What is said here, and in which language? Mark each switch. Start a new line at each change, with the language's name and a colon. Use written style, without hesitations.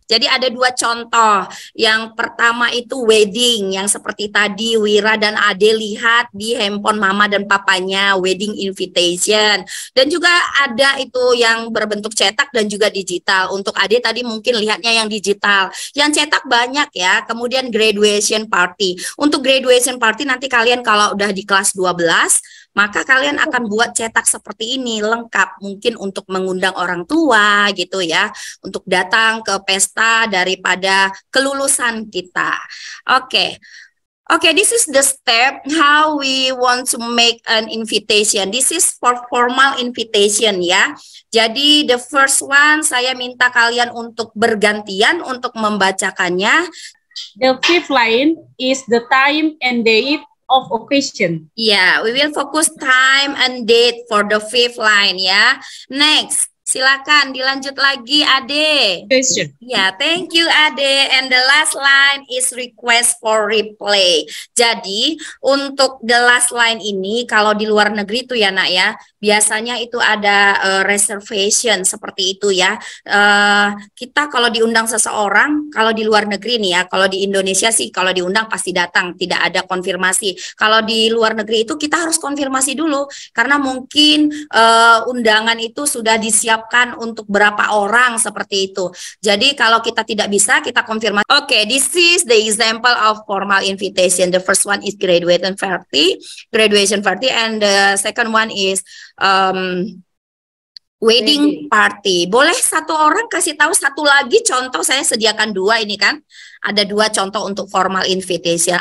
Indonesian: Jadi ada dua contoh. Yang pertama itu wedding, yang seperti tadi Wira dan Ade lihat di handphone mama dan papanya, wedding invitation. Dan juga ada itu yang berbentuk cetak dan juga digital. Untuk Ade tadi mungkin lihatnya yang digital. Yang cetak banyak ya.
English: Kemudian graduation party.
Indonesian: Untuk graduation party nanti kalian kalau udah di kelas 12, maka kalian akan buat cetak seperti ini, lengkap, mungkin untuk mengundang orang tua gitu ya, untuk datang ke pesta daripada kelulusan kita.
English: Oke, this is the step how we want to make an invitation. This is for formal invitation
Indonesian: ya. Jadi
English: the first one
Indonesian: saya minta kalian untuk bergantian untuk membacakannya.
English: The fifth line is the time and date of occasion. Yeah, we will focus time and date for the fifth line ya. Next,
Indonesian: Silakan dilanjut lagi, Ade.
English: Question. Ya, thank you Ade. And the last line is request for replay.
Indonesian: Jadi, untuk
English: the last line
Indonesian: ini kalau di luar negeri itu ya Nak ya, biasanya itu ada reservation seperti itu ya. Kita kalau diundang seseorang, kalau di luar negeri nih ya, kalau di Indonesia sih kalau diundang pasti datang, tidak ada konfirmasi. Kalau di luar negeri itu kita harus konfirmasi dulu karena mungkin undangan itu sudah disiapkan untuk berapa orang seperti itu. Jadi kalau kita tidak bisa, kita konfirmasi.
English: Okay, this is the example of formal invitation. The first one is graduation party, and the second one is wedding party.
Indonesian: Boleh satu orang kasih tahu satu lagi contoh? Saya sediakan dua ini kan. Ada dua contoh untuk formal invitation.